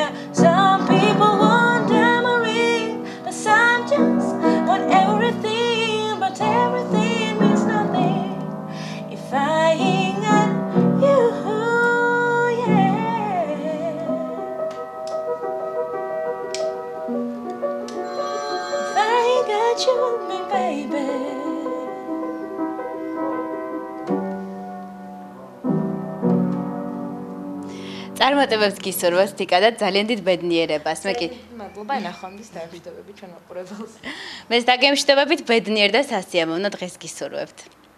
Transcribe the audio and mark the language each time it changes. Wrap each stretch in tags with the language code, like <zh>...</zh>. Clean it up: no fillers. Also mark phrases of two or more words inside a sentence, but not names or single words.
<en>Some people want tambourine, but some just want everything, but everything means nothing. If I ain't got you, yeah. Got you, me baby.</en> <ka>წარმატებებს გისურვებთ თიკა და ძალიან დიდ ბედნიერებას. მე კი მადლობა ნახვამდის დაემშვიდობებით ჩვენ მაყურებელს. მეც დაგემშვიდობებით ბედნიერ და სასიამოვნო დღეს გისურვებთ.</ka>